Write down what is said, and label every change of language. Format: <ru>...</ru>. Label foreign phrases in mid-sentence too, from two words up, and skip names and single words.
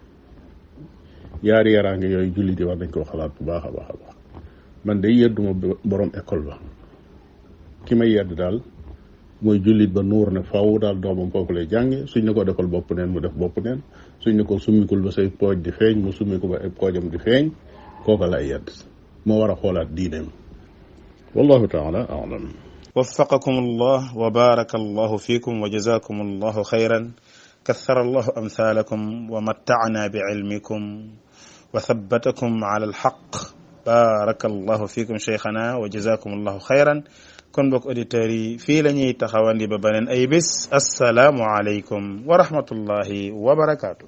<wo>yaari yaraange yooyu jullit yi war nañ koo xalaat bu baax a baax man day yedduma borom école ba ki may yedd daal mooy jullit ba nuur ne faaw daal doomam foofu lay jànge suñ ne ko defal bopp neen mu def bopp neen suñ ne ko summikul ba say pooj di feeñ mu summiku ba ay poojam di feeñ kooka lay yedd moo war a xoolaat diineem</wo> <ar>والله تعالى أعلم. وفقكم الله وبارك الله فيكم وجزاكم الله خيرا كثر الله أمثالكم ومتعنا بعلمكم وثبتكم على الحق بارك الله فيكم شيخنا وجزاكم الله خيرا.</ar> <wo>kon mbokk auditeurs yi fii la ñuy taxawandi ba beneen ay bés</wo> <ar>السلام عليكم ورحمة الله وبركاته.</ar>